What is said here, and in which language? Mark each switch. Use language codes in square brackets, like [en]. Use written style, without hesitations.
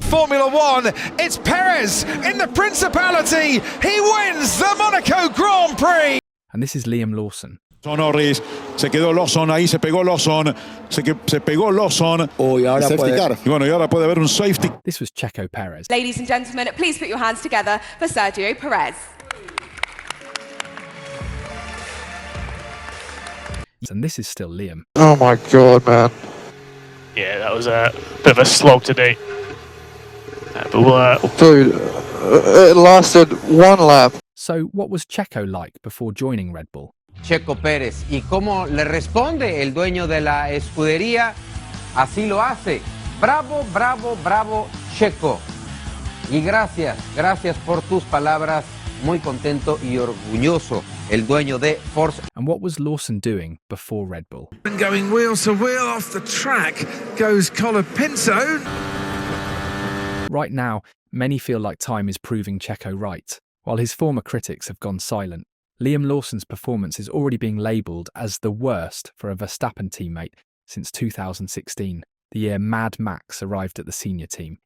[en] Formula One, it's Perez in the Principality. He wins the Monaco Grand Prix. And this is Liam Lawson. [es] Norris, se quedó Lawson, ahí se pegó Lawson, se pegó Lawson. Y ahora puede car. Y bueno, y ahora puede haber un safety. [en] This was Checo Perez. Ladies and gentlemen, please put your hands together for Sergio Perez. And this is still Liam. Oh my God, man. Yeah, that was a bit of a slog today. But we'll Dude, it lasted one lap. So what was Checo like before joining Red Bull? Checo Pérez. [es] ¿Y cómo le responde el dueño de la escudería? Así lo hace. Bravo, bravo, bravo, Checo. Y gracias por tus palabras. Muy contento y orgulloso. El dueño de Force. [en] And what was Lawson doing before Red Bull? Going wheel to wheel off the track goes Colapinto. Right now, many feel like time is proving Checo right, while his former critics have gone silent. Liam Lawson's performance is already being labelled as the worst for a Verstappen teammate since 2016, the year Mad Max arrived at the senior team.